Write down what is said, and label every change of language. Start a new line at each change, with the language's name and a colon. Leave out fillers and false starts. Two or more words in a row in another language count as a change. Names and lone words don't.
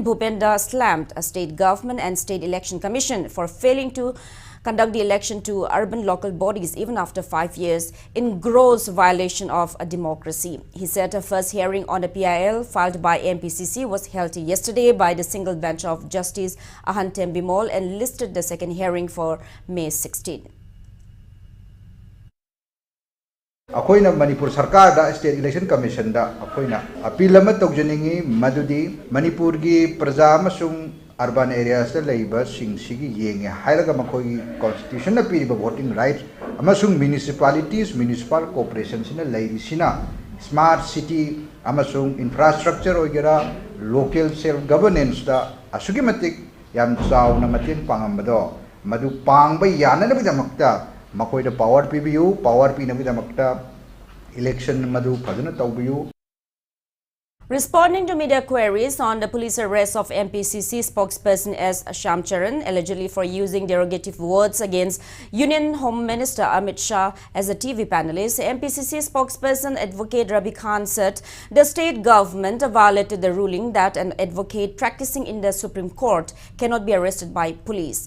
English: Bhupenda slammed a state government and state election commission for failing to conduct the election to urban local bodies even after 5 years in gross violation of a democracy. He said a first hearing on the PIL filed by MPCC was held yesterday by the single bench of Justice Ahantem Bimol and listed the second hearing for May 16.
Manipuri: अखोइना मणिपुर सरकार दा
English: State Election Commission
Manipuri: दा अखोइना अपील अमा तौजनिंगी मदुदी मणिपुर की प्रजा अमसुंग
English: urban areas
Manipuri: दा लैबा सिंगसिगी येंगे हाइरगा मखोई कॉन्स्टिट्यूशन ना पीरिबा
English: voting rights
Manipuri: अमसुंग
English: municipalities municipal corporation
Manipuri: सिना लैरिसिना
English: smart city
Manipuri: अमसुंग इंफ्रास्ट्रक्चर ओगेरा
English: local self governance
Manipuri: दा असुगी मतिक याम चावना मतेंग पांगमबदो मदु पांगबा याननबिदमक्ता मकोइदा पावर पीबियू पावर पीनबीदमक्ता इलेक्शन मधु फजन तौबियू.
English: Responding to media queries on the police arrest of MPCC spokesperson S. Shamcharan, allegedly for using derogative words against Union Home Minister Amit Shah as a TV panelist, MPCC spokesperson Advocate Rabi Khan said the state government violated the ruling that an advocate practicing in the Supreme Court cannot be arrested by police.